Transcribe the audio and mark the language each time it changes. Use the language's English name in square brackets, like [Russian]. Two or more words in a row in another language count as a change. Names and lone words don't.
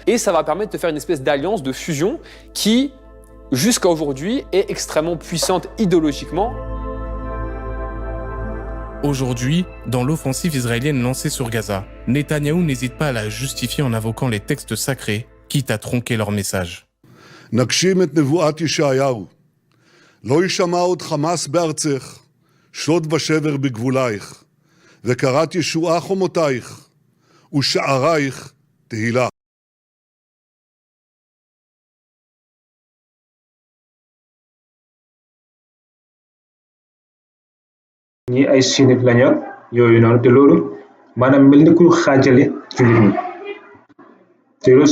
[French] Et ça va permettre de faire une espèce d'alliance, de fusion qui, jusqu'à aujourd'hui, est extrêmement puissante idéologiquement. Aujourd'hui, dans l'offensive israélienne lancée sur Gaza, Netanyahou n'hésite pas à la justifier en invoquant les textes sacrés, quitte à tronquer leur message. [Hebrew] נגשים את נבואת ישעיהו. לא ישמע עוד חמאס בארצך, שוד ושבר בגבולייך, וקראת ישועה חומותייך, ושערייך תהילה. [Wolof] ñi ay sunnite lañu ak yooyu noonu te loolu maanaam mel ni ku xaajale jullit ñi te loolu